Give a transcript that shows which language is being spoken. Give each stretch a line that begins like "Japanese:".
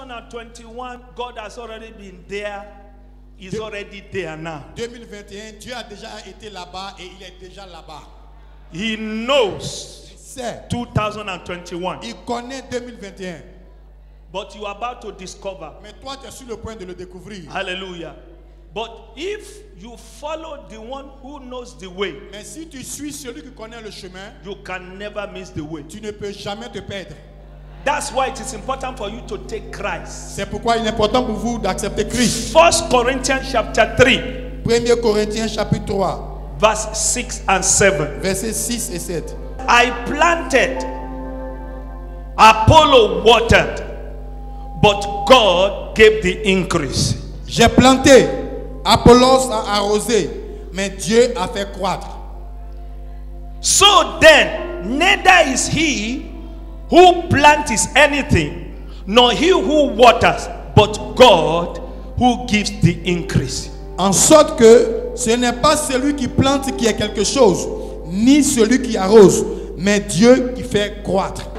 English: 2021, God has already been there. He's already there now.
French: 2021, Dieu a déjà été là-bas et il est déjà là-bas.
English: He knows
French: Il sait.
English: 2021.
French: Il connaît 2021.
English: But you are about to discover.
French: Mais toi, tu es sur le point de le découvrir.
English: Hallelujah. But if you follow the one who knows the way,
French: Mais si tu suis celui qui connaît le chemin,
English: you can never miss the way.
French: tu ne peux jamais te perdre.
English: That's why it is important for you to take Christ.
French: C'est pourquoi il est important pour vous d'accepter Christ.
English: 1 Corinthians chapter 3,
French: 1 Corinthiens chapitre 3,
English: verse 6 and 7.
French: versets 6 et 7.
English: I planted, Apollo watered, but God gave the increase.
French: J'ai planté, Apollos a arrosé, mais Dieu a fait croître.
English: So then, neither is he who plants anything, nor he who waters, but God who gives the increase.
French: En sorte que ce n'est pas celui qui plante qui est quelque chose, ni celui qui arrose, mais Dieu qui fait croître.